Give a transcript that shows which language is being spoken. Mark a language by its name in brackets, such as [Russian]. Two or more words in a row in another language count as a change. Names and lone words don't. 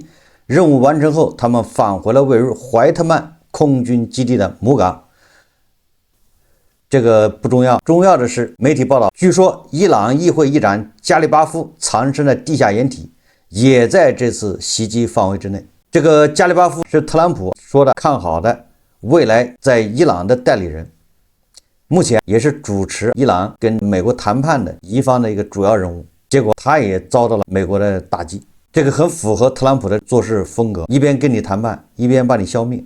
[Chinese] 任務完成後，他們返回了位於懷特曼空軍基地的母港。這個不重要，重要的是媒體報道，據說伊朗議會議長加里巴夫藏身的地下掩體也在這次襲擊範圍之內。這個加里巴夫是特朗普說的看好的未來在伊朗的代理人，目前也是主持伊朗跟美國談判的一方的一個主要人物。結果他也遭到了美國的打擊，這個很符合特朗普的做事風格，一邊跟你談判，一邊把你消滅。